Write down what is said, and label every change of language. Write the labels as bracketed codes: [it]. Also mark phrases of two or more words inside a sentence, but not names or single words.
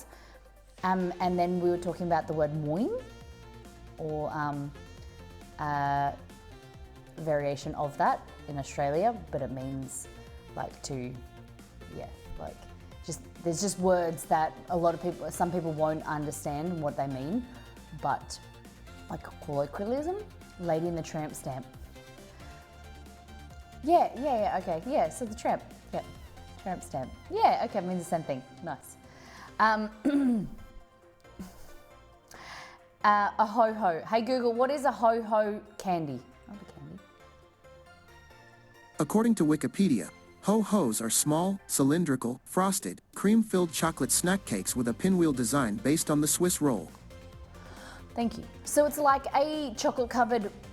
[en] And then we were talking about the word moin, or variation of that in Australia, but it means like to, yeah, like just, there's just words that some people won't understand what they mean, but like a colloquialism, Lady in the Tramp stamp. Yeah, okay, yeah, so the tramp, yeah. Tramp stamp. Yeah, okay, it means the same thing. Nice. A ho-ho. Hey Google, what is a ho-ho candy? Oh, the candy. According to Wikipedia, ho-hos are small, cylindrical, frosted, cream-filled chocolate snack cakes with a pinwheel design based on the Swiss roll. Thank you. So it's like a chocolate covered.